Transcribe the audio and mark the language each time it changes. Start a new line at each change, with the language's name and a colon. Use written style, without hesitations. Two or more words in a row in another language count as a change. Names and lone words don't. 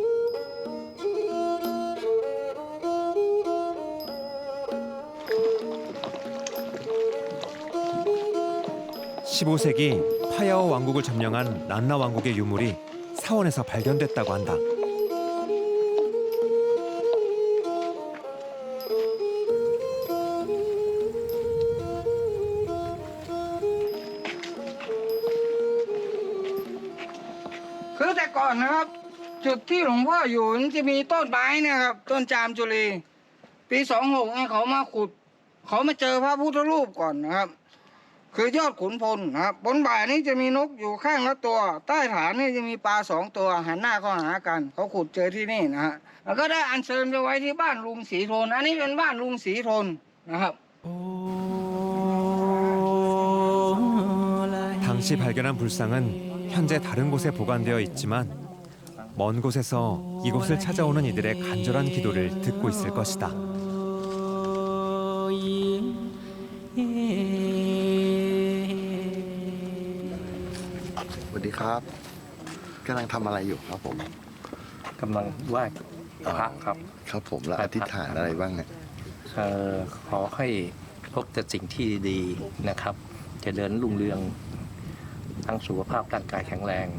Korean: 15세기 파야오 왕국을 점령한 란나 왕국의 유물이 사원에서 발견됐다고 한다.
Thai: คือแต่ก่อนนะครับจุดที่หลวงพ่ออยู่มันจะมีต้นไม้เนี่ยครับต้นจามจุลีปี26 เนี่ยเขามาขุดเขามาเจอพระพุทธรูปก่อนนะครับคือยอดขุนพลนะครับบนบ่านี้จะมีนกอยู่ข้างละตัวใต้ฐานนี่จะมีปลา2 ตัวหันหน้าเข้าหากันเขาขุดเจอที่นี่นะฮะแล้วก็ได้อัญเชิญไปไว้ที่บ้านลุงศรีทนอันนี้เป็นบ้านลุงศรีทนนะครับ
Korean: 당시 발견한 불상은 현재 다른 곳에 보관되어 있지만 먼 곳에서 이곳을 찾아오는 이들의 간절한 기도를 듣고 있을 것이다.
Thai: สวัสดีครับกำลังทำอะไรอยู่ครับผม กำลังไหว้พระครับ ครับผมแล้วอธิษฐานอะไรบ้างเนี่ย ขอให้พบแต่สิ่งที่ดีนะครับเจริญรุ่งเรืองทั้งสุขภาพร่างกายแข็งแรง